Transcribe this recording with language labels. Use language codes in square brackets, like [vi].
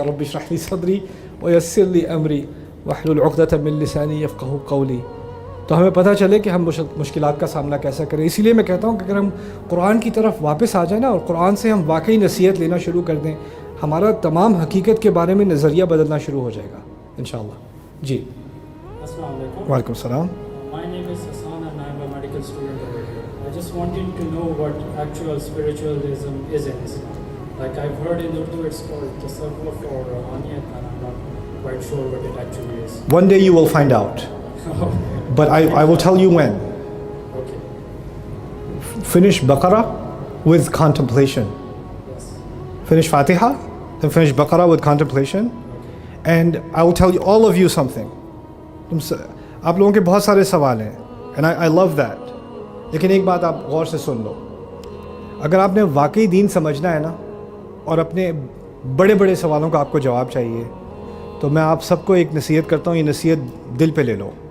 [ar] رب اشرح لی صدری ویسر لی امری واحلل عقدۃ من لسانی یفقہوا قولی. [ur] تو ہمیں پتہ چلے کہ ہم مشکلات کا سامنا کیسا کریں. اسی لیے میں کہتا ہوں کہ اگر ہم قرآن کی طرف واپس آ جائیں نا, اور قرآن سے ہم واقعی نصیحت لینا شروع کر دیں, ہمارا تمام حقیقت کے بارے میں نظریہ بدلنا شروع ہو جائے گا انشاءاللہ. جی السلام علیکم. وعلیکم السلام. [en] My name is Hassan and I am a medical student over here. I just wanted to know what actual spiritualism is in Islam. Like I've heard in Urdu it's called tasawwuf or ruhaniyat, and I'm not quite sure what it actually is. One day you will find out. But I will tell you when. Okay. Finish Baqarah with contemplation. Yes. Finish Fatiha, then finish Baqarah with contemplation. And I will tell you all of you something. [ur] آپ لوگوں کے بہت سارے سوال ہیں, [en] and I love that. [ur] لیکن ایک بات آپ غور سے سن لو. اگر آپ نے واقعی دین سمجھنا ہے نا, اور اپنے بڑے بڑے سوالوں کا آپ کو جواب چاہیے, تو میں آپ سب کو ایک نصیحت کرتا ہوں, یہ نصیحت دل پہ لے لو.